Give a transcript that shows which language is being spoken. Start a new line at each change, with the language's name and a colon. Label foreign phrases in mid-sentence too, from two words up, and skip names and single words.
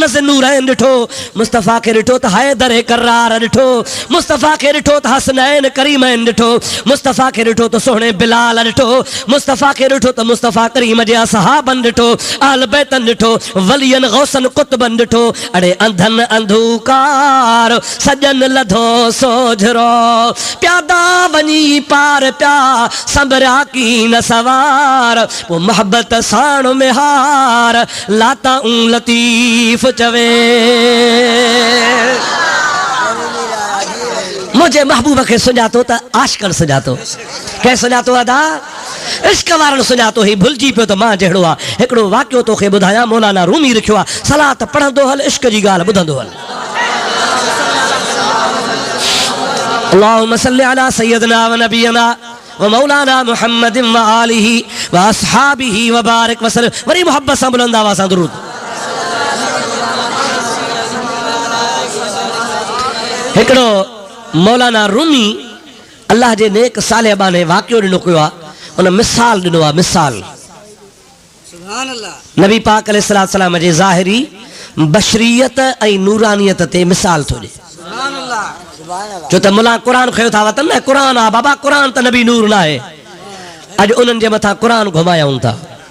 Sindhi: ज़ुन्नूरैन ॾिठो मुस्तफ़ा के ॾिठो त हैदर करार ॾिठो मुस्तफ़ा के ॾिठो त हसनैन करीमैन ॾिठो मुस्तफ़ा के ॾिठो त सुहिणे बिलाल ॾिठो मुस्तफ़ा के ॾिठो त मुस्तफ़ा करीम जे असहाबन ॾिठो अहल बैतन ॾिठो वलियन गौसन कुतबन ॾिठो अड़े अंधन अंधकार सजन लधो सोझरो प्यादा वञी पार प्या संभरा की न सवार वो मोहब्बत साण में हार लाता लतीफ चवे मुझे महबूब के सुञातो त आशिकन सुञातो के सुञातो अदा इश्क वारन सुञातो ही भुलजी पियो त मां जहिड़ो आहे हिकिड़ो वाक़ियो तोखे ॿुधायां मौलाना रूमी लिखियो आहे सलात पढ़ंदो हल इश्क जी ॻाल्हि ॿुधंदो हल
Arabic: اللهم صل على سيدنا و نبينا و مولانا محمد و آله و أصحابه و بارك وسلم
Sindhi: वरी मोहब्बत सां बुलंद आवाज़ सां दुरूद हिकिड़ो मौलाना रूमी अल्लाह जे नेक साले बाने वाक़ियो ॾिनो कयो आहे उन मिसाल ॾिनो आहे मिसाल
Arabic: سبحان الله
Sindhi: नबी पाक
Arabic: عليه الصلاة سلام
Sindhi: जे ज़ाहिरी बशरियत ऐं नूरानियत ते मिसाल थो ॾे
Arabic: سبحان الله
Sindhi: जो त मुला क़ुरान खयो था वतन न क़ुरान आहे बाबा क़ुरान त नबी नूर न आहे अॼु उन्हनि जे मथां क़ुरान घुमायूं था